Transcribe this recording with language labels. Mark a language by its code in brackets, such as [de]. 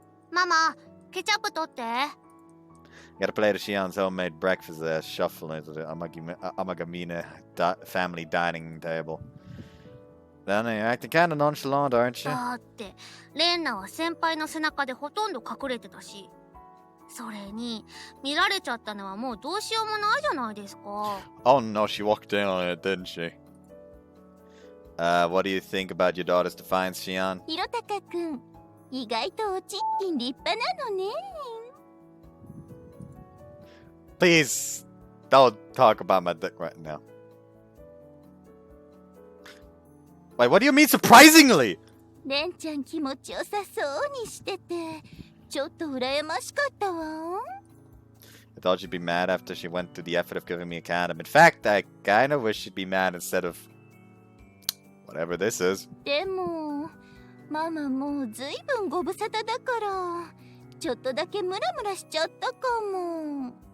[ja] ママ、ケチャップ取って。 [en] Got a plate of Shion's homemade breakfast as I shuffle into the Amagamine family dining table. Then you're acting kind of nonchalant, aren't you? [ja] だって、レンナは先輩の背中でほとんど隠れてたし。それに、見られちゃったのはもうどうしようもないじゃないですか。 [en] Oh no, she walked in on it, didn't she? What do you think about your daughter's defiance, Shion? [ja] ひろたかくん、意外とおちんちん立派なのね。 [en] Please, don't talk about my dick right now. Wait, what do you mean surprisingly? [ja] レンちゃん気持ちよさそうにしてて、ちょっと羨ましかったわ。 [en] I thought she'd be mad after she went through the effort of giving me a condom. In fact, I kinda wish she'd be mad instead of whatever this is. [ja] でも、ママもうずいぶんご無沙汰だから、ちょっとだけムラムラしちゃったかも。